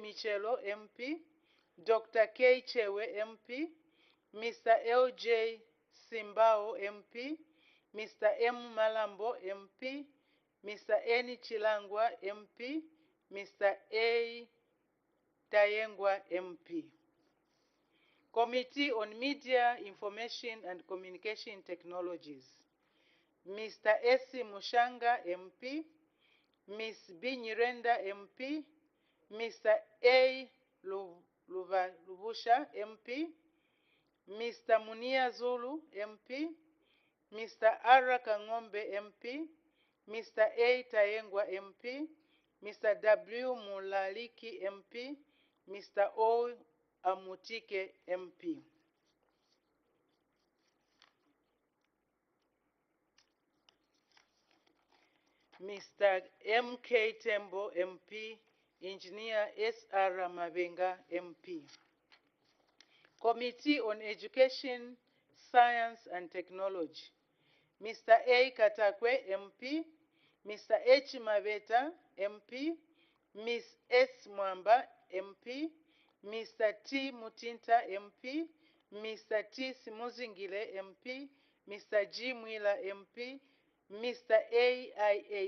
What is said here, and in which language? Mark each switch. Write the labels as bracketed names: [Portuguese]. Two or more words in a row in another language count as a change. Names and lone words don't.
[English] Michelo, MP, Dr. K. Chewe, MP, Mr. L.J. Simbao, MP, Mr. M. Malambo, MP, Mr. N. Chilangwa, MP, Mr. A. Tayengwa, MP. Committee on Media, Information and Communication Technologies. Mr. S. Mushanga, MP, Ms. B. Nyirenda, MP, Mr. A. Lubusha, MP, Mr. Munia Zulu, MP, Mr. R. Kangombe, MP, Mr. A. Tayengwa, MP, Mr. W. Mulaliki, MP, Mr. O. Amutike, MP. Mr. M.K. Tembo, MP, Engineer S.R. Mavenga, MP. Committee on Education, Science and Technology. Mr. A. Katakwe, MP, Mr. H. Maveta, MP, Ms. S. Mwamba, MP, Mr. T. Mutinta, MP, Mr. T. Simuzingile, MP, Mr. G. Mwila, MP, Mr. A.I.A.